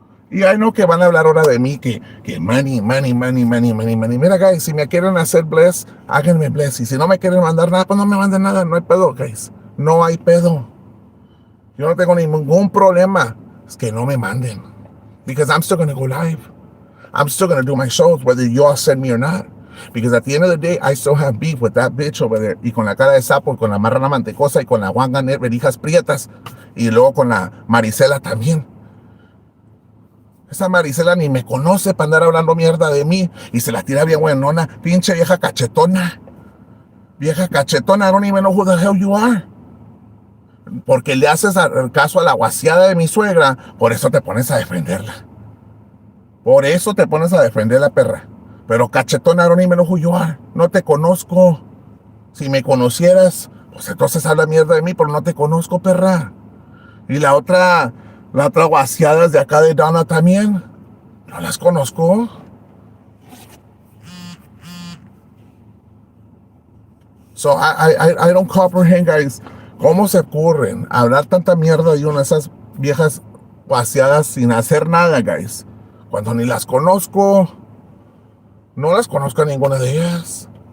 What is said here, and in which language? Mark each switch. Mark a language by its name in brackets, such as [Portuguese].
[Spanish] Y hay no que van a hablar ahora de mí, que money, money, money, money, money, money. Mira, guys, si me quieren hacer bless, háganme bless. Y si no me quieren mandar nada, pues no me manden nada. No hay pedo, guys. No hay pedo. Yo no tengo ningún problema. Es que no me manden. [English] Because I'm still going to go live. I'm still going to do my shows, whether you all send me or not. Because at the end of the day, I still have beef with that bitch over there. [Spanish] Y con la cara de sapo, y con la marrana mantecosa, y con la Juan Ganet, verijas prietas. Y luego con la Marisela también. Esa Marisela ni me conoce para andar hablando mierda de mí. Y se la tira bien buenona. Pinche vieja cachetona. [English] Vieja cachetona, I don't even know who the hell you are. [Spanish] Porque le haces caso a la guaseada de mi suegra, por eso te pones a defenderla. Por eso te pones a defender la perra. [English] Pero cachetona, I don't even know who you are. [Spanish] No te conozco. Si me conocieras, pues entonces habla mierda de mí, pero no te conozco, perra. Y la otra guaseada de acá de Donna también. No las conozco. [English] So I don't comprehend, guys. [Spanish] ¿Cómo se ocurren hablar tanta mierda de una de esas viejas vaciadas sin hacer nada, guys? Cuando ni las conozco. No las conozco a ninguna de ellas.